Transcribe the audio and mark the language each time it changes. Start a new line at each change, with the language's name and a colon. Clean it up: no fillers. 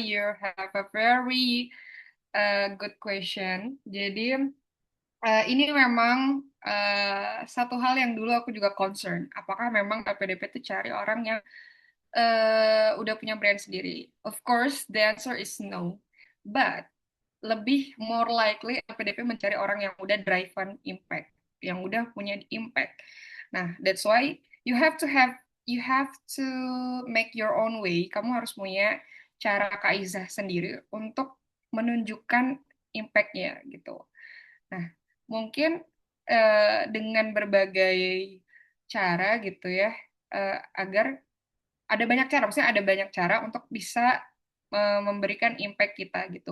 English: You have a very good question.
Indonesian: Jadi, ini memang satu hal yang dulu aku juga concern. Apakah memang LPDP itu cari orang yang udah punya brand sendiri?
English: Of course, the answer is no. But
Indonesian: lebih
English: more likely LPDP
Indonesian: mencari orang yang udah
English: driven impact,
Indonesian: yang udah punya
English: impact. Nah, that's why you have to make your own way.
Indonesian: Kamu harus punya cara Kaiza sendiri untuk menunjukkan impact-nya gitu. Nah, mungkin dengan berbagai cara gitu ya, agar ada banyak cara, maksudnya ada banyak cara untuk bisa memberikan impact kita gitu.